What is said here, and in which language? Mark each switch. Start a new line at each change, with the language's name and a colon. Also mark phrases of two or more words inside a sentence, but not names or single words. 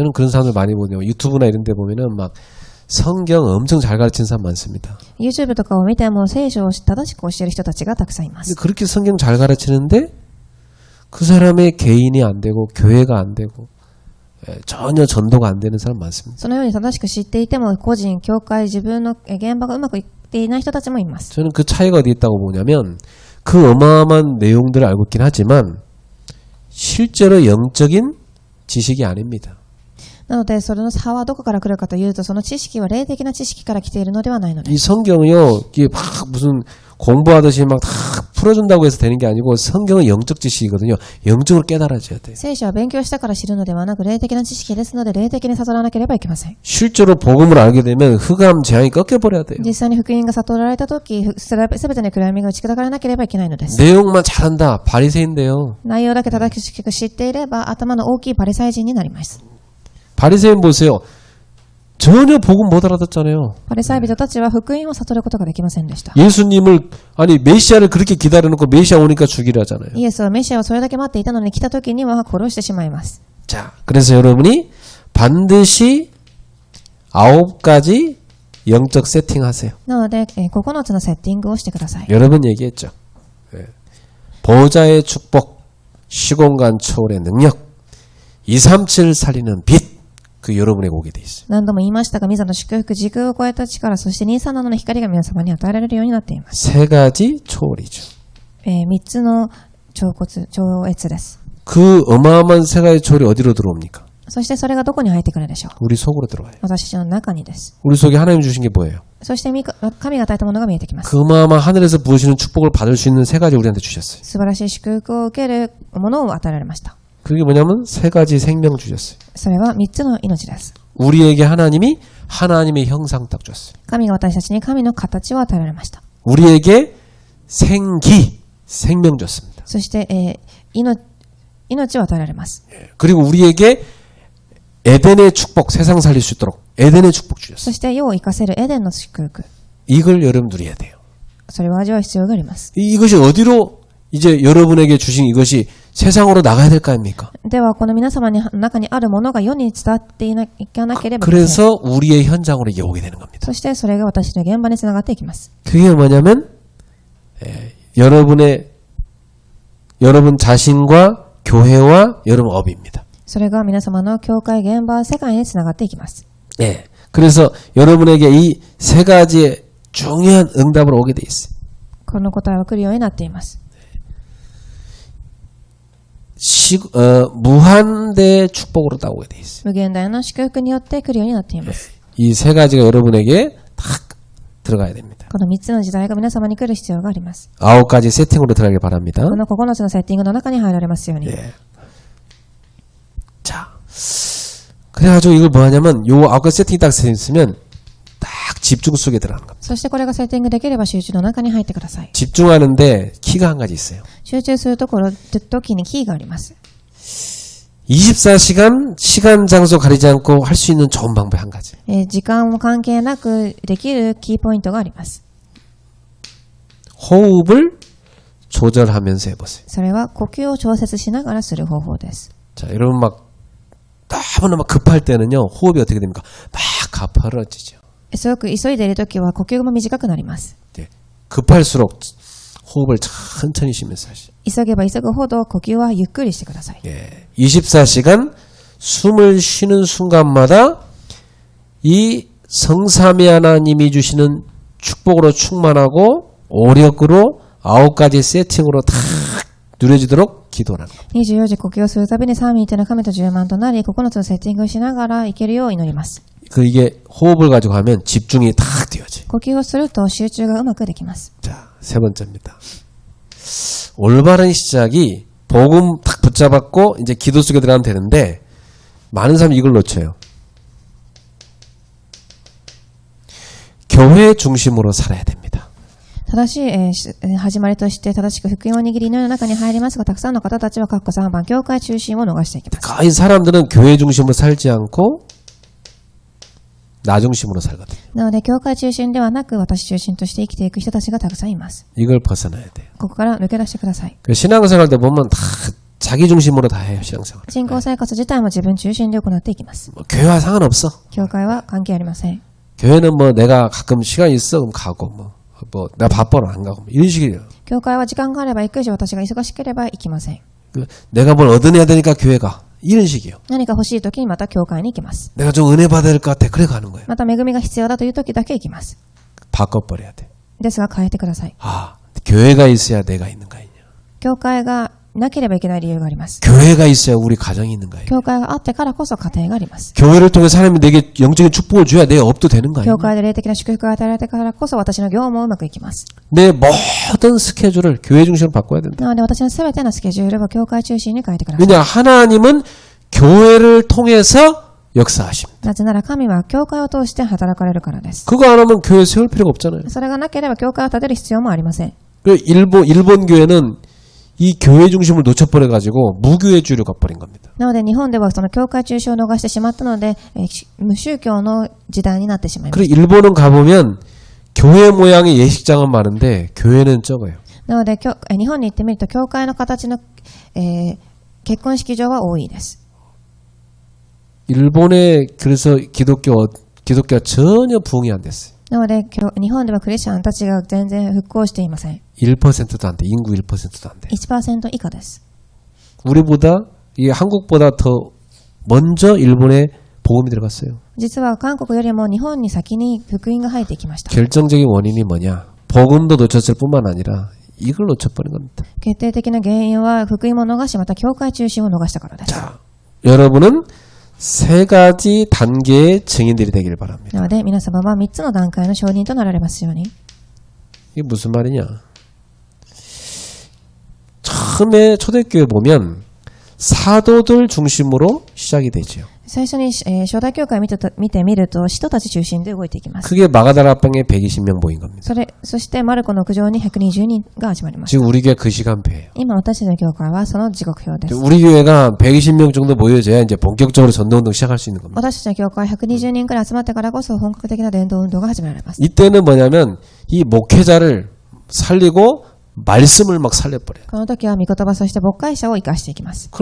Korean: 저는 그런 사람들 많이 보네요. 유튜브나 이런 데 보면은 막 성경 엄청 잘 가르치는 사람 많습니다.
Japanese: YouTube とかを見ても聖書を正しく教える人たちがたくさんいま
Korean: 근데
Japanese: す。
Korean: 그렇게 성경 잘 가르치는데 그 사람의 개인이 안 되고 교회가 안 되고 전혀 전도가 안 되는 사람 많습니다.
Japanese: そのように正しく知っていても、個人、教会、自分の現場がうまくいっていない人たちもいます。
Korean: 저는 그 차이가 어디 있다고 보냐면 그 어마어마한 내용들을 알고 있긴 하지만 실제로 영적인 지식이 아닙니다.
Japanese: なので、それの差はどこから来るかというと、その知識は霊的な知識から来ているのではないのです。
Korean: 이 성경이요, 이게 막 무슨 공부하듯이 막 다 풀어준다고 해서 되는 게 아니고 성경은 영적 지식이거든요. 영적으로 깨달아져야 돼요.
Japanese: 聖書は勉強したから知るのではなく、霊的な知識ですので、霊的に悟らなければいけません。
Korean: 실제로 복음을 알게 되면 흑암 재앙이 꺾여버려야 돼요.
Japanese: 実際に福音が悟られたとき、すべての暗闇が打ち砕かれなければいけないのです。
Korean: 내용만 잘한다. 바리새인데요.
Japanese: 内容だけ正しく知っていれば、頭の大きいパリサイ人になります。
Korean: 바리새인 보세요. 전혀 복음 못 알아듣잖아요.
Japanese: パリサイ人たちは福音を悟ることができませんでした。
Korean: 예수님을 아니 메시아를 그렇게 기다려놓고 메시아 오니까 죽이라잖아요.
Japanese: イエスはメシアをそれだけ待っていたのに来た時には殺してしまいます。
Korean: 자, 그래서 여러분이 반드시 9가지 영적 세팅하세요.
Japanese: なので、9つのセッティングをしてください。
Korean: 여러 번 얘기했죠. 보좌의 축복, 시공간 초월의 능력, 237 살리는 빛, 그 여러분에게 오게 돼 있어요.
Japanese: 何度も言いましたが、ミザの祝福、時空を超えた力、そして237の光が皆様に与えられるようになっています。
Korean: 3가지 초월이죠.
Japanese: 3 つの超越です。
Korean: 그 어마어마한 3가지 초월이 어디로 들어옵니까?
Japanese: そしてそれがどこに入ってくるでしょう。
Korean: 우리 속으로 들어와요.
Japanese: 私たちの中にです。
Korean: 우리 속에 하나님 주신 게 뭐예요?
Japanese: そして神が与えたものが見えてきます。
Korean: 그 어마어마한 하늘에서 부으시는 축복을 받을 수 있는 3가지 우리한테 주셨어요.
Japanese: 素晴らしい祝福を受けるものを与えられました。
Korean: 그게 뭐냐면 3가지 생명 주셨어요.
Japanese: それは3つの命です。
Korean: 우리에게 하나님이 하나님의 형상 딱 줬어요.
Japanese: 神が私たちに神の形を与えられました。
Korean: 우리에게 생기, 생명 줬습니다.
Japanese: そして、命を与えられます。
Korean: 그리고 우리에게 에덴의 축복, 세상 살릴 수 있도록 에덴의 축복 주셨어요.
Japanese: そして世を生かせるエデンの祝福。
Korean: 이걸 여러분 누려야 돼요.
Japanese: それを味わう必要があります。
Korean: 이것이 어디로 이제 여러분에게 주신 이것이 세상으로 나가야 될 거 아닙니까?
Japanese: では、この皆様の中にあるものが世に伝わっていかなければいけません。
Korean: 그래서 우리의 현장으로 이게 오게 되는 겁니다.
Japanese: そしてそれが私の現場につながっていきます。
Korean: 그게 뭐냐면 여러분 자신과 교회와 여러분 업입니다.
Japanese: それが皆様の教会、現場、世界につながっていきます。
Korean: 네. 그래서 여러분에게 이 3가지의 중요한 응답으로 오게 돼 있어요.
Japanese: この答えは来るようになっています。
Korean: 무한대의 축복으로 나오게 돼 있어요.
Japanese: 無限大の祝福によって来るようになっています。
Korean: 이 3가지가 여러분에게 딱 들어가야 됩니다.
Japanese: この3つの時代が皆様に来る必要があります。
Korean: 9가지 세팅으로 들어가길 바랍니다.
Japanese: この9つのセッティングの中に入られますように。
Korean: 네. 자, 그래가지고 이걸 뭐 하냐면 요 9가지 세팅이 딱 있으면 딱 집중 속에 들어가는 겁니다.
Japanese: そしてこれがセッティングできれば集中の中に入ってください。
Korean: 집중하는데 키가 한 가지 있어요.
Japanese: 集中するところ、時にキーがあります。
Korean: 24시간 시간 장소 가리지 않고 할 수 있는 좋은 방법 한 가지.
Japanese: 時間も関係なくできるキーポイントがあります。
Korean: 호흡을 조절하면서 해보세요.
Japanese: それは呼吸を調節しながらする方法です。
Korean: 자, 여러분 너무나 급할 때는요, 호흡이 어떻게 됩니까? 막 가파라지죠.
Japanese: すごく急いでいるときは呼吸も短くなります。
Korean: 네. 급할수록 호흡을 천천히 쉬면서 하시죠.
Japanese: 急げば急ぐほど呼吸はゆっくりしてください。
Korean: 예. 24시간 숨을 쉬는 순간마다 이 성삼위 하나님이 주시는 축복으로 충만하고 오력으로 9가지 세팅으로 다 누려지도록 기도라는 겁니다.
Japanese: 24 時呼吸をするたびに三位一体の神と10万となり、9つのセッティングをしながら生きるよう祈ります。
Korean: 이게 호흡을 가지고 하면 집중이 다 되어지.
Japanese: 呼吸をすると集中がうまくできます。
Korean: 자, 세 번째입니다. 올바른 시작이 복음 딱 붙잡았고 이제 기도 속에 들어가면 되는데 많은 사람이 이걸 놓쳐요. 교회 중심으로 살아야 됩니다.
Japanese: 正しい、始まりとして正しく福音を握り祈りの中に入りますが、たくさんの方たちは括弧3番教会中心を逃していきます。
Korean: 거의 사람들은 교회 중심으로 살지 않고 나 중심으로 살거든요.
Japanese: なので教会中心ではなく私中心として生きていく人たちがたくさんいます。
Korean: 이걸 벗어나야 돼요.
Japanese: ここから抜け出してください。
Korean: 그 신앙생활도 보면 다 자기 중심으로 다 해요. 신앙생활.
Japanese: 信仰生活自体も自分中心で行っていきます。
Korean: 뭐 교회와 상관없어.
Japanese: 教会は関係ありません。
Korean: 교회는 뭐 내가 가끔 시간 있어 그럼 가고 뭐 내가 바빠라 안 가고 뭐 이런 식이에요.
Japanese: 教会は時間があれば行くし、私が忙しければ行きません。
Korean: 내가 뭘 얻어내야 되니까 교회 가. 이런 식이에요.
Japanese: 何か欲しい時にまた教会に行きます。
Korean: 내가 좀 은혜 받아야 될 것 같아. 그래 가는 거예요.
Japanese: また恵みが必要だという時だけ行きます。
Korean: 바꿔버려야 돼.
Japanese: ですが変えてください。
Korean: 아, 교회가 있어야 내가 있는 거 아니냐.
Japanese: 教会がなければいけない理由があります。
Korean: 교회가 있어야 우리 가정이 있는 거 아니냐.
Japanese: 教会があってからこそ家庭があります。
Korean: 교회를 통해 사람이 내게 영적인 축복을 줘야 내 업도 되는 거 아니냐.
Japanese: 教会で霊的な祝福が与えられてからこそ私の業務もうまくいきます。
Korean: 내 모든 스케줄을 교회 중심으로 바꿔야 된다.
Japanese: なので私のすべてのスケジュールは教会中心に変えてください。
Korean: 왜냐 하나님은 교회를 통해서 역사하십니다.
Japanese: なぜなら神は教会を通して働かれるからです。
Korean: 그거 안 하면 교회 세울 필요가 없잖아요.
Japanese: それがなければ教会を建てる必要もありません。
Korean: 일본 교회는 이 교회 중심을 놓쳐버려가지고 무교회주의로 가버린 겁니다.
Japanese: なので日本ではその教会中心を逃してしまったので、無宗教の時代になってしまいました。
Korean: 그리고 일본은 가보면 교회 모양의 예식장은 많은데 교회는 적어요.
Japanese: なので日本に行ってみると教会の形の、結婚式場は多いです。
Korean: 일본에 그래서 기독교가 전혀 부흥이 안 됐어요.
Japanese: なので日本ではクリスチャンたちが全然復興していません。
Korean: 1%도 안 돼. 인구 1%도 안 돼.
Japanese: 1% 以下です。
Korean: 우리보다 이 한국보다 더 먼저 일본에 복음이 들어갔어요.
Japanese: 実は韓国よりも日本に先に福音が入ってきました。
Korean: 결정적인 원인이 뭐냐? 복음도 놓쳤을 뿐만 아니라 이걸 놓쳐버린 겁니다.
Japanese: 決定的な原因は福音も逃し、また教会中心を逃したからです。
Korean: 자, 여러분은 세 가지 단계의 증인들이 되길 바랍니다.
Japanese: なので皆様は3つの段階の証人となられますように。
Korean: 이게 무슨 말이냐? 처음에 초대교회 보면 사도들 중심으로 시작이 되죠.
Japanese: 最初に、初代教会を見てみると、使徒たち中心で動いていきます。
Korean: 그게 마가다라방에 120명 모인 겁니다.
Japanese: そしてマルコの屋上に120人が始まりました。
Korean: 지금 우리 교회 그 시간표예요.
Japanese: 今私たちの教会はその時刻表です。
Korean: 우리 교회가 120명 정도 모여져야 이제 본격적으로 전도운동 시작할 수 있는 겁니다.
Japanese: 私たちの教会は120人くらい集まってからこそ本格的な伝道運動が始められます。
Korean: 이때는 뭐냐면 이 목회자를 살리고 말씀을 막 살려버려요.
Japanese: この時は御言葉そして牧会者を生かしていきます。